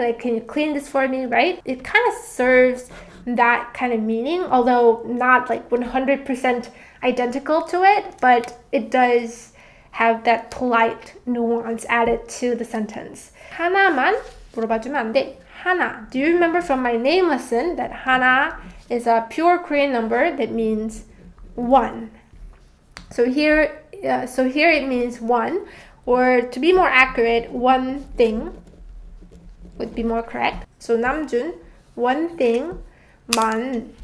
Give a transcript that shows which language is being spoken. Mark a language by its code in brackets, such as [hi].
[en] Like, can you clean this for me, right? It kind of serves that kind of meaning, although not like 100% identical to it, but it does have that polite nuance added to the sentence. [ko] 하나만 물어봐주면 안 돼. 하나. [en] Do you remember from my name lesson that 하나 is a pure Korean number that means one? So here it means one, or to be more accurate, one thing would be more correct. So Namjoon, one thing, man.